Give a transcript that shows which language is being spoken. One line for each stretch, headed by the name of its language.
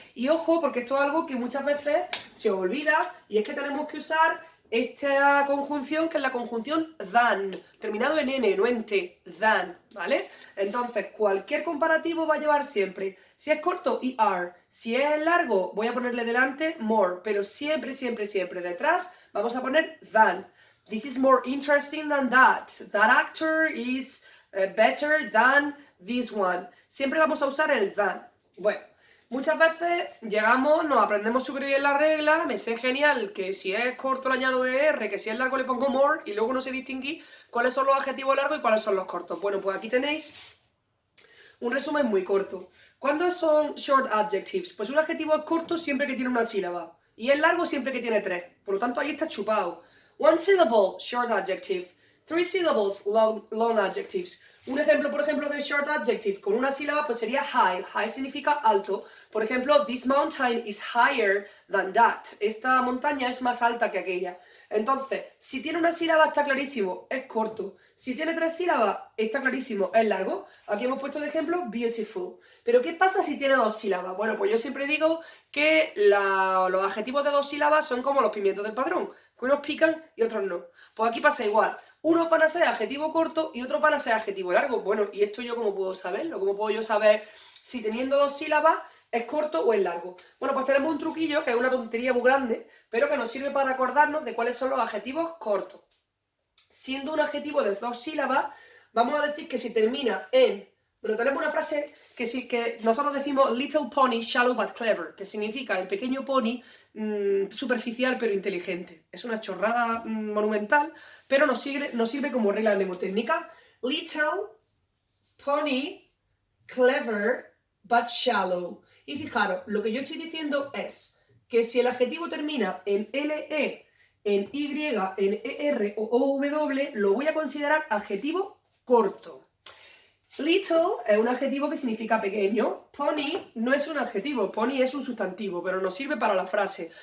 Spanish: Y ojo, porque esto es algo que muchas veces se olvida y es que tenemos que usar esta conjunción que es la conjunción than, terminado en n, no en t, than, ¿vale? Entonces cualquier comparativo va a llevar siempre, si es corto, er, si es largo voy a ponerle delante more, pero siempre, siempre, siempre detrás vamos a poner than.
English: This is more interesting than that. That actor is better than this one.
Spanish: Siempre vamos a usar el than. Bueno, muchas veces llegamos, nos aprendemos súper bien la regla, me sé genial que si es corto le añado er, que si es largo le pongo more, y luego no sé distinguir cuáles son los adjetivos largos y cuáles son los cortos. Bueno, pues aquí tenéis un resumen muy corto. ¿Cuándo son short adjectives? Pues un adjetivo es corto siempre que tiene una sílaba. Y es largo siempre que tiene tres. Por lo tanto, ahí está chupado.
English: One syllable, short adjective. Three syllables, long adjectives.
Spanish: Un ejemplo, por ejemplo, de short adjective con una sílaba pues sería high. High significa alto. Por ejemplo,
English: this mountain is higher than that.
Spanish: Esta montaña es más alta que aquella. Entonces, si tiene una sílaba está clarísimo, es corto. Si tiene tres sílabas, está clarísimo, es largo. Aquí hemos puesto de ejemplo beautiful. Pero ¿qué pasa si tiene dos sílabas? Bueno, pues yo siempre digo que los adjetivos de dos sílabas son como los pimientos del padrón, que unos pican y otros no. Pues aquí pasa igual. Unos van a ser adjetivo corto y otros van a ser adjetivo largo. Bueno, ¿y esto yo cómo puedo saberlo? ¿Cómo puedo yo saber si teniendo dos sílabas es corto o es largo? Bueno, pues tenemos un truquillo que es una tontería muy grande, pero que nos sirve para acordarnos de cuáles son los adjetivos cortos. Siendo un adjetivo de dos sílabas, vamos a decir que si termina en... Bueno, tenemos una frase que nosotros decimos
English: little pony, shallow but clever,
Spanish: que significa el pequeño pony superficial pero inteligente. Es una chorrada monumental, pero nos sirve como regla mnemotécnica.
English: Little pony, clever but shallow.
Spanish: Y fijaros, lo que yo estoy diciendo es que si el adjetivo termina en le, en y, en er o w, lo voy a considerar adjetivo corto. Little es un adjetivo que significa pequeño. Pony no es un adjetivo, pony es un sustantivo, pero nos sirve para la frase.